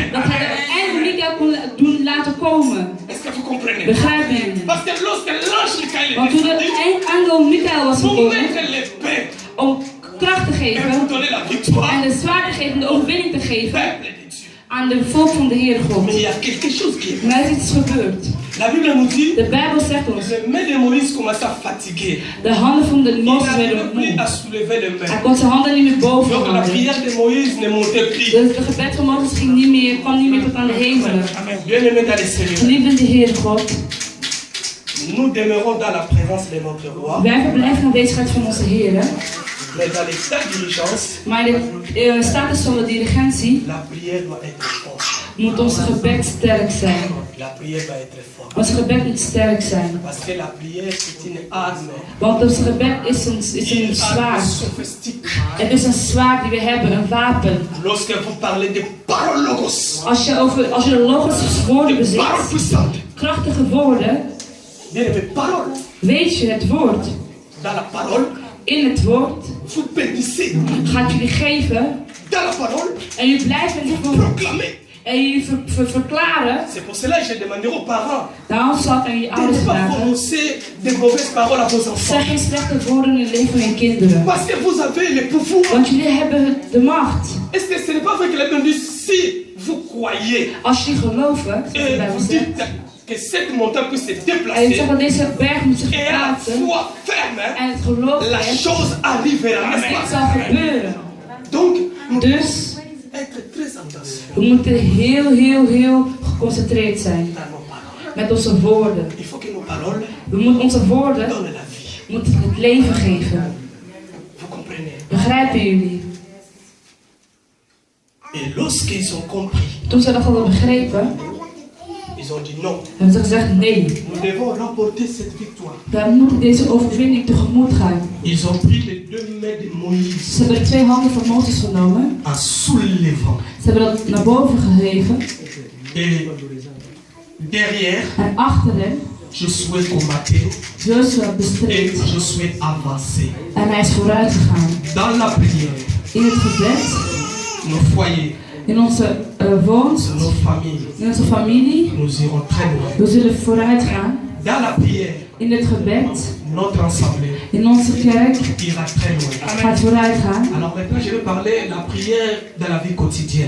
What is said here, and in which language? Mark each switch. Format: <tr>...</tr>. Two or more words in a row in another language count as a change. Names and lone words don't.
<nl>dat hij de engel Michael kon doen laten komen.</nl> <fr>Est-ce que vous comprenez?</fr> <nl>Begrijpen jullie?</nl> <fr>Parce que lorsque l'ange Michael</fr> <nl>Want</nl> <fr>est</fr> <nl>toen de</nl> <fr>descendu</fr> <nl>engel Michael was</nl> <fr>pour</fr> <nl>gekomen</nl> <fr>mettre l'épée</fr> <nl>om kracht te</nl> <fr>et</fr> <nl>geven</nl> <fr>pour donner la victoire</fr> <nl>en de zwaard te geven, de overwinning te</nl> <fr>au</fr> <nl>geven</nl> <fr>peuple de Dieu.</fr> <nl>aan de volk van de Heere</nl> <fr>Mais</fr> <nl>God.</nl> <fr>il y a quelque chose qui est.</fr> <nl>Maar er is iets gebeurd.</nl> <fr>La Bible nous dit</fr> <nl>De Bijbel zegt ons,</nl> <fr>les mains de Moïse commençaient à fatiguer.</fr> <nl>de handen van de</nl> <fr>Il</fr> <nl>Mozes werden</nl> <fr>n'arrivait plus</fr> <nl>moe.</nl> <fr>à soulever les</fr> <nl>Hij</nl> <fr>mains.</fr> <nl>kon zijn handen niet meer boven</nl> <fr>Donc la</fr> <nl>houden.</nl> <fr>prière de Moïse ne montait plus.</fr> <nl>Dus de gebed van Mozes ging niet meer, kwam niet meer tot aan de hemelen. Amen.</nl> <fr>Bien-aimés dans les Seigneurs,</fr> <nl>Geliefde de Heere God,</nl> <fr>nous demeurons dans la présence de notre roi,</fr> <nl>wij verblijven in de aanwezigheid van onze Heere.</nl> <fr>mais dans l'état d'urgence,</fr> <nl>Maar in de status van de dirigentie</nl> <fr>la prière doit être forte.</fr> <nl>moet ons gebed sterk zijn.</nl> <fr>La prière doit être forte.</fr> <nl>Ons gebed moet sterk zijn.</nl> <fr>Parce que la prière, c'est une arme.</fr> <nl>Want ons gebed is een</nl> <fr>Une arme</fr> <nl>zwaard.</nl> <fr>sophistique.</fr> <nl>Het is een zwaard die we hebben, een wapen.</nl> <fr>Lorsque vous parlez de paroles logos,</fr> <nl>Als je de logos woorden</nl> <fr>de</fr> <nl>bezit,</nl> <fr>paroles puissantes,</fr> <nl>krachtige woorden,</nl> <fr>bien-aimés, paroles,</fr> <nl>weet je het woord.</nl> <fr>dans la parole,</fr> <nl>In het woord</nl> <fr>vous bénissez.</fr> <nl>gaat jullie geven</nl> <fr>Dans la parole,</fr> <nl>en jullie blijven in het woord.</nl> <fr>proclamez.</fr> <nl>En jullie verklaren.</nl> <fr>C'est pour cela que j'ai demandé aux parents</fr> <nl>Daarom zal ik aan je</nl> <fr>de</fr> <nl>ouders</nl> <fr>ne pas</fr> <nl>vragen.</nl> <fr>prononcer de mauvaises paroles à vos enfants.</fr> <nl>Zeg geen slechte woorden in het leven van je kinderen.</nl> <fr>Parce que vous avez le pouvoir.</fr> <nl>Want jullie hebben de macht.</nl> <fr>Est-ce que ce n'est pas vrai que la Bible dit si vous croyez</fr> <nl>Als jullie geloven, zegt de</nl> <fr>et</fr> <nl>Bijbel</nl> <fr>vous</fr> <nl>zegt,</nl> <fr>dites que cette montagne peut se</fr> <nl>en je</nl> <fr>déplacer</fr> <nl>zegt dat deze berg moet zich</nl> <fr>et à la</fr> <nl>verplaatsen.</nl> <fr>foi ferme,</fr> <nl>En het geloof</nl> <fr>la</fr> <nl>heeft,</nl> <fr>chose arrivera.</fr> <nl>dit zal gebeuren.</nl> <fr>Donc, nous devons</fr> <nl>Dus</nl> <fr>être très attentifs</fr> <nl>we moeten heel geconcentreerd zijn</nl> <fr>dans nos paroles.</fr> <nl>met onze woorden.</nl> <fr>Il faut que nos paroles</fr> <nl>We moeten onze woorden</nl> <fr>donnent la vie.</fr> <nl>moeten het leven geven.</nl> <fr>Vous comprenez?</fr> <nl>Begrijpen jullie?</nl> <fr>Et lorsqu'ils ont compris,</fr> <nl>Toen ze dat hadden begrepen,</nl> <fr>ils ont dit non.</fr> <nl>hebben ze gezegd nee.</nl> <fr>Nous devons remporter cette victoire.</fr> <nl>Wij moeten deze overwinning tegemoet gaan.</nl> <fr>Ils ont pris les deux mains de Moïse</fr> <nl>Ze hebben de 2 handen van Mozes genomen.</nl> <fr>en soulevant.</fr> <nl>Ze hebben dat naar boven geheven.</nl> <fr>Et derrière,</fr> <nl>En achter hem,</nl> <fr>Josué combattait</fr> <nl>Jozua</nl> <fr>et</fr> <nl>bestreed.</nl> <fr>Josué avançait.</fr> <nl>En hij is vooruit gegaan.</nl> <fr>Dans la prière,</fr> <nl>In het gebed,</nl> <fr>nos foyers,</fr> <nl>in onze woons,</nl> <fr>nos familles,</fr> <nl>in onze familie.</nl> <fr>nous irons très loin.</fr> <nl>We zullen vooruit gaan.</nl> <fr>Dans la prière,</fr> <nl>In het gebed,</nl> <fr>notre assemblée</fr> <nl>in onze kerk,</nl> <fr>ira très loin.</fr> <nl>gaat vooruit gaan.</nl> <fr>Alors maintenant, je vais parler de la prière dans la vie quotidienne.</fr>